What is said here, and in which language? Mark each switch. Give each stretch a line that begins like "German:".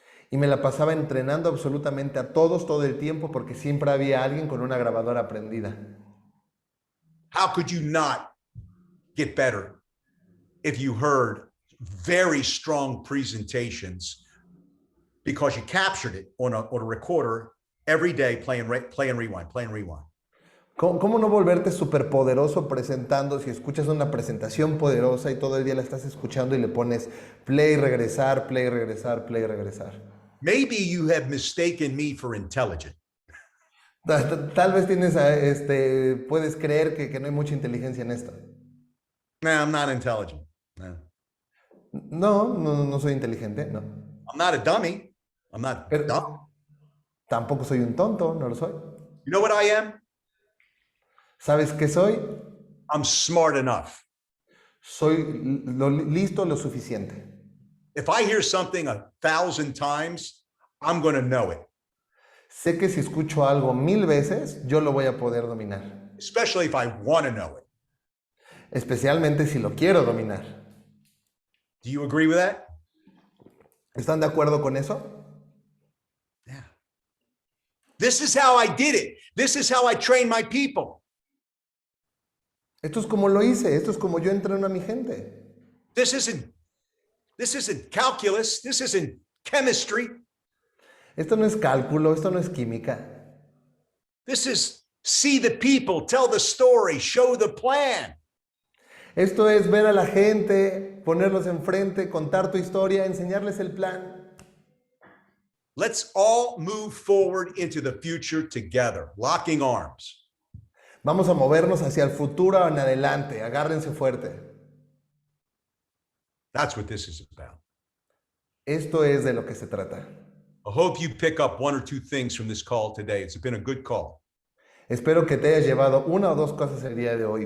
Spanish: Y me la pasaba entrenando absolutamente a todos todo el tiempo porque siempre había alguien con una grabadora prendida.
English: How could you not get better if you heard very strong presentations because you captured it on a recorder every day, play and rewind, play and rewind?
Spanish: ¿Cómo no volverte superpoderoso presentando si escuchas una presentación poderosa y todo el día la estás escuchando y le pones play, regresar, play, regresar, play, regresar?
English: Maybe you have mistaken me for intelligent.
Spanish: Tal vez puedes creer que no hay mucha inteligencia en esto.
English: No, I'm not intelligent. No.
Spanish: No soy inteligente, no.
English: I'm not a dummy. I'm not
Spanish: Pero
English: dumb.
Spanish: tampoco soy un tonto, no lo soy.
English: You know what I am?
Spanish: ¿Sabes qué soy?
English: I'm smart enough.
Spanish: Soy listo lo suficiente.
English: If I hear something 1,000 times, I'm going to know it.
Spanish: Sé que si escucho algo 1000 veces, yo lo voy a poder dominar.
English: Especially if I want to know it.
Spanish: Especialmente si lo quiero dominar.
English: Do you agree with that?
Spanish: ¿Están de acuerdo con eso?
English: Yeah. This is how I did it. This is how I train my people.
Spanish: Esto es como lo hice, esto es como yo entreno a mi gente.
English: This isn't calculus. This isn't chemistry.
Spanish: Esto no es cálculo, esto no es química.
English: This is see the people, tell the story, show the plan.
Spanish: Esto es ver a la gente, ponerlos enfrente, contar tu historia, enseñarles el plan.
English: Let's all move forward into the future together, locking arms.
Spanish: Vamos a movernos hacia el futuro en adelante, agárrense fuerte.
English: That's what this is about.
Spanish: Esto es de lo que se trata.
English: I hope you pick up one or two things from this call today. It's been a good call.
Spanish: Espero que te hayas llevado una o dos cosas el día de hoy.